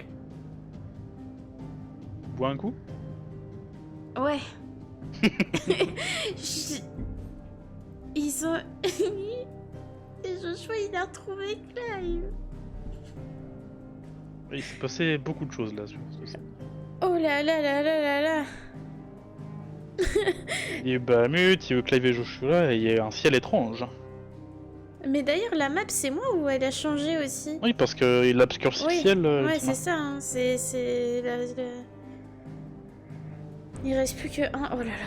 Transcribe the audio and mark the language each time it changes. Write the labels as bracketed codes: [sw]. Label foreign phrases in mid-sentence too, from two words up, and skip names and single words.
[fr] Bois un coup? Ouais. Ils ont... Et Joshua, il a retrouvé Clive. Il s'est passé beaucoup de choses là sur ce scène. Oh là là là là là là. Il y a eu Bahamut, il y a eu Clive et Joshua, et il y a eu un ciel étrange. Mais d'ailleurs, la map, c'est moi ou elle a changé aussi? Oui, parce qu'il obscurcit le ciel. Ouais, c'est ça, hein. C'est... Il reste plus que un... Oh là là.